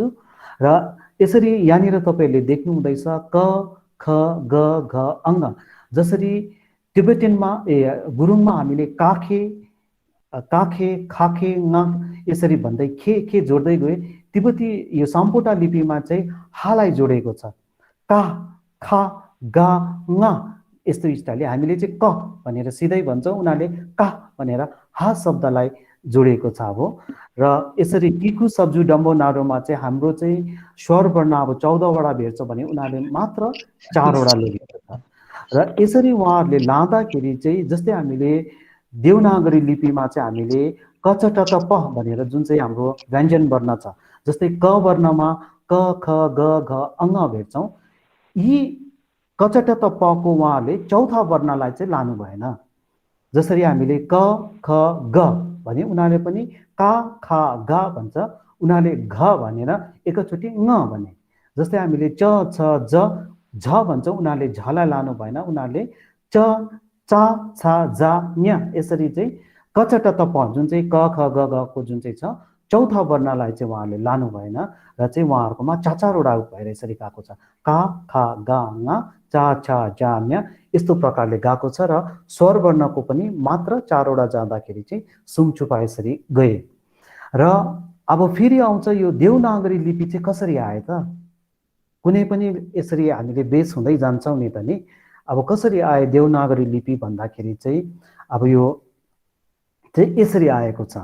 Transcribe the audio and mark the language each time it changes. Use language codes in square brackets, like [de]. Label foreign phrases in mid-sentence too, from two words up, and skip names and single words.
[ne] र यसरी यहाँनिर तपाईँहरूले देख्नु हुँदैछ क ख ग घ अङ्ग, जसरी टिबेटनमा गुरुङमा हामीले काखे खाखे ङ यसरी भन्दै खे जोड्दै गए, तिब्बती यो साम्पोटा लिपिमा चाहिँ हालाई जोडेको छ। का खा गा ङ यस्तो स्टाइलले हामीले चाहिँ क भनेर सिधै भन्छौँ, उनीहरूले का भनेर हा शब्दलाई जोडेको छ। अब र यसरी किकु सब्जु डम्बो नाडोमा चाहिँ हाम्रो चाहिँ स्वर वर्ण अब 14वटा भेट्छ भने उनीहरूले मात्र 4वटा लेखेको छ। र यसरी उहाँहरूले लाँदाखेरि चाहिँ जस्तै हामीले देवनागरी लिपिमा चाहिँ हामीले कचटत प भनेर जुन चाहिँ हाम्रो व्यञ्जन वर्ण छ, जस्तै क वर्णमा क ख ग घ अङ्ग भेट्छौँ, यी कचटत पको उहाँले चौथा वर्णलाई चाहिँ लानु भएन। जसरी हामीले क ख ग भने उनीहरूले पनि का खा गा भन्छ, उनीहरूले घ भनेर एकैचोटि ङ भने। जस्तै हामीले च छ ज झ भन्छौँ, उनीहरूले झलाई लानु भएन, उनीहरूले च चा छा जा न्या यसरी चाहिँ कचट तप जुन चाहिँ क ख ग घ को जुन चाहिँ छ चौथा वर्णलाई चाहिँ उहाँहरूले लानु भएन र चाहिँ उहाँहरूकोमा चारवटा भएर यसरी गएको छ। का खा गा ङ चा छा जा न्या यस्तो प्रकारले गएको छ र स्वर वर्णको पनि मात्र चारवटा जाँदाखेरि चाहिँ सुङछुपा यसरी गए। र अब फेरि आउँछ यो देवनागरी लिपि चाहिँ कसरी आयो त? कुनै पनि यसरी हामीले बेस हुँदै जान्छौँ नि त नि। अब कसरी आयो देवनागरी लिपि भन्दाखेरि चाहिँ अब यो चाहिँ यसरी आएको छ।